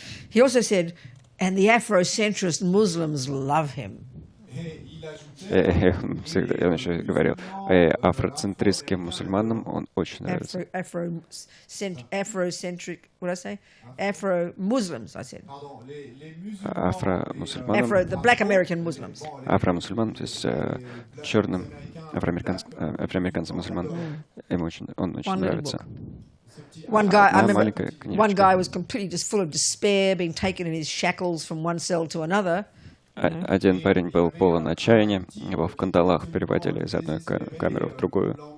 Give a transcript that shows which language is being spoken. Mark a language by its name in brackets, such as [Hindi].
[English] He also said, and the Afrocentrist Muslims love him. [Russian] Я еще говорил, афроцентристским мусульманам он очень нравится. [English] Afrocentric, what did I say? Afro-Muslims, I said. [Russian] Афро-мусульманам. [English] The black American Muslims. [Russian] Афро-мусульманам, то есть черным афроамериканцам мусульманам, он очень нравится. [English] One guy was completely just full of despair, being taken in his shackles from one cell to another. [Russian] Один парень был полон отчаяния, его в кандалах переводили из одной камеры в другую.